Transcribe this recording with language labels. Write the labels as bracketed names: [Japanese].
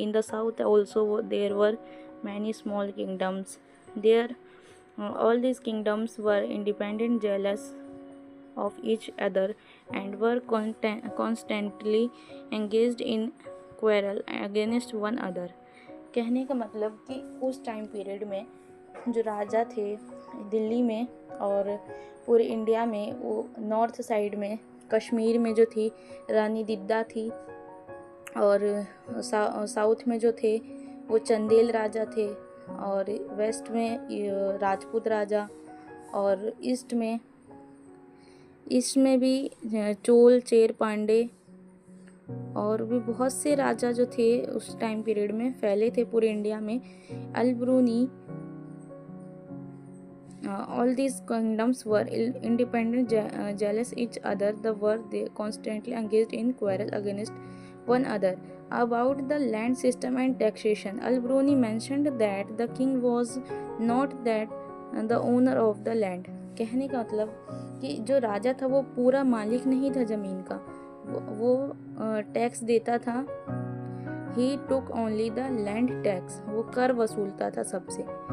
[English] In the south also there were many small kingdoms. All these kingdoms were independent, jealous of each other, and were constantly engaged in quarrel against one another. [Hindi] कहने का मतलब कि उस time period में जो राजा थे दिल्ली में और पूरे इंडिया में, वो नॉर्थ साइड में कश्मीर में जो थी रानी दिद्दा थी, और साउथ में जो थे वो चंदेल राजा थे, और वेस्ट में राजपूत राजा, और ईस्ट में भी चोल, चेर, पांडे और भी बहुत से राजा जो थे उस टाइम पीरियड में फैले थे पूरे इंडिया में। [English] Al-Biruni all these kingdoms were independent, jealous each other, they constantly engaged in quarrel against one another. About the land system and taxation, Al-Biruni mentioned that the king was not that the owner of the land. [Hindi] कहने का मतलब कि जो राजा था वो पूरा मालिक नहीं था ज़मीन का, वो टैक्स देता था। [English] He took only the land tax, [Hindi] वो कर वसूलता था सबसे।